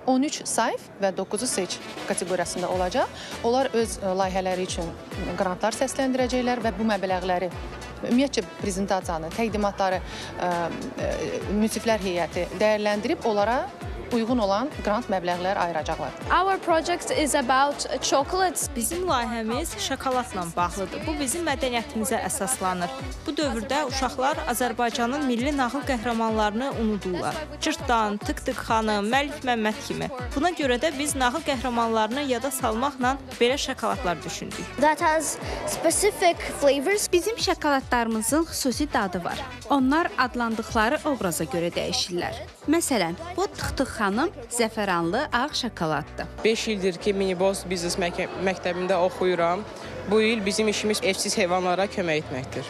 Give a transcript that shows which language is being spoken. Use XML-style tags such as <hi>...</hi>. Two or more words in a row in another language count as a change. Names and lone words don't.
<az>13 Saif və 9 Sage kateqoriyasında olacaq. Onlar öz layihələri üçün qrantlar səsləndirəcəklər və bu məbləğləri ümumiyyətcə prezentasiyanı, təqdimatları münsiflər heyəti dəyərləndirib onlara uyğun olan qrant məbləğləri ayıracaqlar.</az> <en>Our project is about chocolates.</en> <az>Bizim layihəmiz şokoladla bağlıdır. Bu bizim mədəniyyətimizə əsaslanır. Bu dövrdə uşaqlar Azərbaycanın milli nağıl qəhrəmanlarını unudurlar. Cırtdan, Tık-Tık xanım, Məllik Məmməd kimi. Buna görə də biz nağıl qəhrəmanlarını yada salmaqla belə şokoladlar düşündük.</az> <en>That has specific flavors.</en> <az>Bizim şokoladlarımızın xüsusi dadı var. Onlar adlandıqları obraza görə dəyişirlər. Məsələn, bu Tık-Tık xanım zəfəranlı ağ şokoladdır. 5 ildir ki, Miniboz Biznes Məktəbində oxuyuram. Bu il bizim işimiz evsiz heyvanlara kömək etməkdir.</az>